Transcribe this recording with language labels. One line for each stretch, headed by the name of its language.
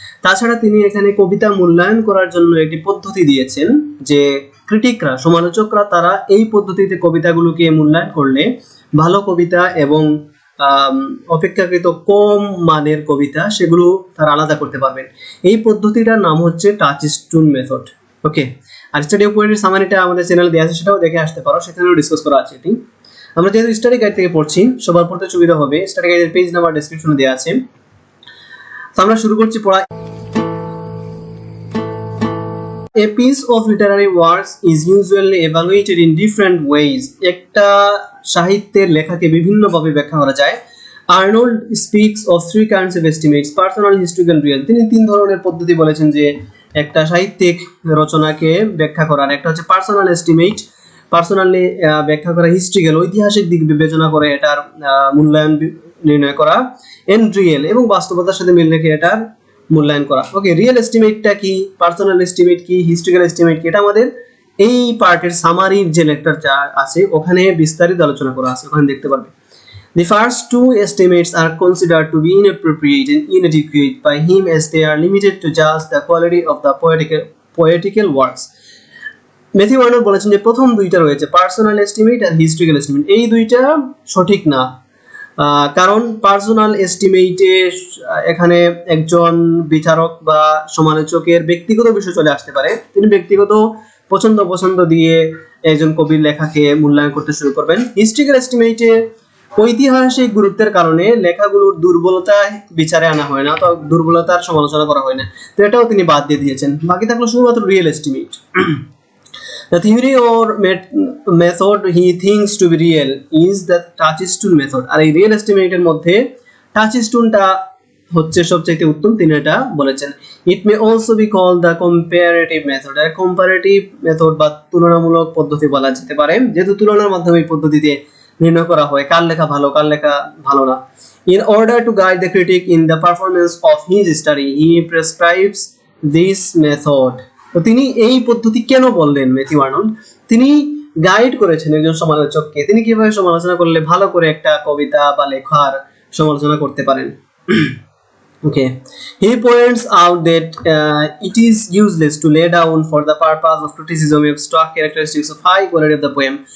Bangla: তাছাড়া তিনি এখানে কবিতা মূল্যায়ন করার জন্য একটি পদ্ধতি দিয়েছেন, যে ক্রিটিকরা, সমালোচকরা, তারা এই পদ্ধতিতে কবিতাগুলোকে মূল্যায়ন করলে ভালো কবিতা এবং অপেক্ষাকৃত কম মানের কবিতা সেগুলো তারা আলাদা করতে পারবেন। এই পদ্ধতিটার নাম হচ্ছে টাচস্টোন method. Okay, আর study of poetry সামারিটা আমাদের চ্যানেলে দেওয়া আছে, সেটাও দেখে আসতে পারো, সেখানেও ডিসকাস করা আছে এটি। আমরা যেহেতু স্টাডি গাইড থেকে পড়ছি, সবার পড়তে সুবিধা হবে, স্টাডি গাইডের পেজ নাম্বার ডেসক্রিপশনে দেওয়া আছে। তো আমরা শুরু করছি পড়া।
English: A piece of literary works is usually evaluated in different ways.
Bangla: একটা সাহিত্যের লেখাকে বিভিন্নভাবে ব্যাখ্যা করা যায়।
English: Arnold speaks of three kinds of estimates, personal, historical, real.
Bangla: তিনি তিন ধরনের পদ্ধতি বলেছেন যে একটা সাহিত্যিক রচনাকে ব্যাখ্যা করার। একটা হচ্ছে পার্সোনাল এস্টিমেট, পার্সোনালি ব্যাখ্যা করা, হিস্ট্রিক্যাল, ঐতিহাসিক দিক বিবেচনা করে এটার মূল্যায়ন নির্ণয় করা, এন্ড রিয়েল, এবং বাস্তবতার সাথে মিল রেখে এটার মূল্যায়ন করা। ওকে, রিয়েল এস্টিমেটটা কি, পার্সোনাল এস্টিমেট কি, হিস্টোরিক্যাল এস্টিমেট কি, এটা আমাদের এই পার্টের সামারির যে লেকচারটা আছে ওখানে বিস্তারিত আলোচনা করা আছে, ওখানে দেখতে পারবে।
English: The first two estimates are considered to be inappropriate and inadequate by him, as they are limited to just the quality of the poetical works.
Bangla: Matthew Arnold বলেছেন যে প্রথম দুইটা রয়েছে, পার্সোনাল এস্টিমেট আর হিস্টোরিক্যাল এস্টিমেট, এই দুইটা সঠিক না। কারণ পার্সোনাল এস্টিমেটে এখানে একজন বিচারক বা সমালোচকের ব্যক্তিগত বিষয় চলে আসতে পারে। তিনি ব্যক্তিগত পছন্দ দিয়ে একজন কবির লেখাকে মূল্যায়ন করতে শুরু করবেন। হিস্টোরিক্যাল এস্টিমেটে ঐতিহাসিক গুরুত্বের কারণে লেখাগুলোর দুর্বলতা বিচারে আনা হয় না, তো দুর্বলতার সমালোচনা করা হয় না, তো এটাও তিনি বাদ দিয়ে দিয়েছেন। বাকি থাকলো শুধুমাত্র real estimate.
English: The theory or method he thinks to be real is the touchstone method.
Bangla: আর এই রিয়েল এস্টিমেটের মধ্যে টাচস্টোনটা হচ্ছে সবচেয়ে উত্তম, তিনি এটা বলেছেন।
English: It may also be called the comparative method।
Bangla: আর comparative method বা তুলনামূলক পদ্ধতি বলা যেতে পারে, যেহেতু তুলনার মাধ্যমে এই পদ্ধতিতে নির্ণয় করা হয় কার লেখা ভালো, কার লেখা ভালো না।
English: In order to guide the critic in the performance of his study, he prescribes this method।
Bangla: তো তিনি এই পদ্ধতি কেন বললেন ম্যাথিউ আর্নল্ড? তিনি গাইড করেছেন একজন সমালোচককে, তিনি কিভাবে সমালোচনা করলে ভালো করে একটা কবিতা বা লেখার সমালোচনা করতে পারেন।
English: Okay, he points out that it is useless to lay down for the purpose of criticism abstract characteristics of high quality of the poem।